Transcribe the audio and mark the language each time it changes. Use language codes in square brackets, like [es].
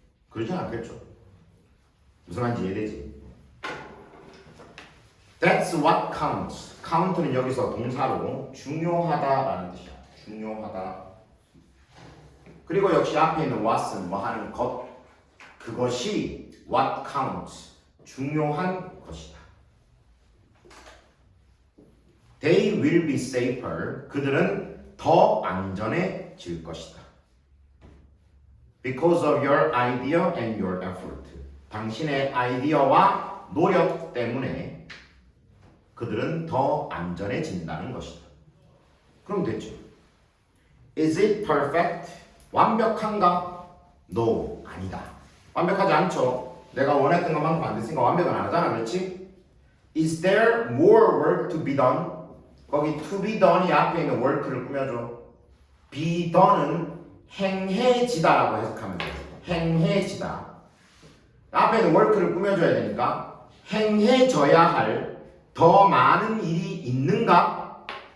[ko] 그러진 않겠죠. 무슨 말인지 이해되지? [en] That's what counts. [ko] count는 여기서 동사로 중요하다라는 뜻이야. 중요하다. 그리고 역시 앞에 있는 what은 뭐 하는 것. 그것이 [en] what counts. [ko] 중요한 것이다. [en] They will be safer. [ko] 그들은 더 안전해질 것이다. [en] Because of your idea and your effort. [ko] 당신의 아이디어와 노력 때문에 그들은 더 안전해진다는 것이다. 그럼 됐죠. [en] Is it perfect? [ko] 완벽한가? [en] No, [ko] 아니다. 완벽하지 않죠. 내가 원했던 것만큼 안 됐으니까 완벽은 안 하잖아, 그렇지? [en] Is there more work to be done? [ko] 거기 [en] to be done [ko] 이 앞에 있는 work를 꾸며줘. [en] be done [ko] 은 행해지다라고 해석하면 돼요. 행해지다. 앞에 있는 work를 꾸며줘야 되니까 행해져야 할 더 많은 일이 있는가?